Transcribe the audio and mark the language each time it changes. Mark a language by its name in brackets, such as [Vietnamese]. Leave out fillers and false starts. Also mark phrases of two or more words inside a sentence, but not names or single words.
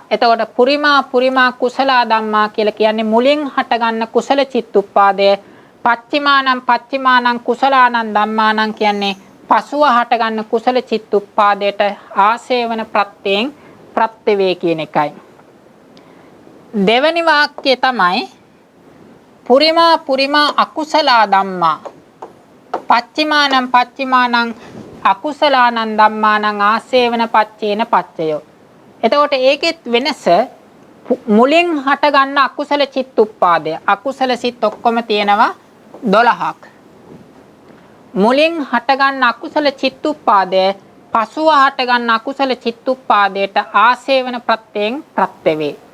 [Sinhala] එතකොට [Pali] පුරිමා කුසල ධම්මා [Sinhala] කියලා කියන්නේ මුලින් හටගන්න කුසල චිත්තුප්පාදය. [Pali] පච්චිමානං කුසලානං ධම්මානං [Sinhala] කියන්නේ පසුව හටගන්න කුසල චිත්තුප්පාදයට ආසේවන ප්‍රත්‍යයෙන් ප්‍රත්‍ය වේ කියන එකයි. දෙවැනි වාක්‍යය තමයි [Pali] පුරිමා අකුසල ධම්මා පච්චිමානං අකුසලානං ධම්මානං ආසේවන පච්චේන පච්චයෝ. [Sinhala] එතකොට ඒකෙත් වෙනස මුලින් හටගන්න අකුසල චිත්තුප්පාදය. අකුසල සිත් ඔක්කොම තියෙනවා 12ක්. මුලින් හටගන්න අකුසල චිත්තුප්පාදය පසුව හටගන්න අකුසල චිත්තුප්පාදයට ආසේවන ප්‍රත්‍යයෙන් ප්‍රත්‍ය වේ.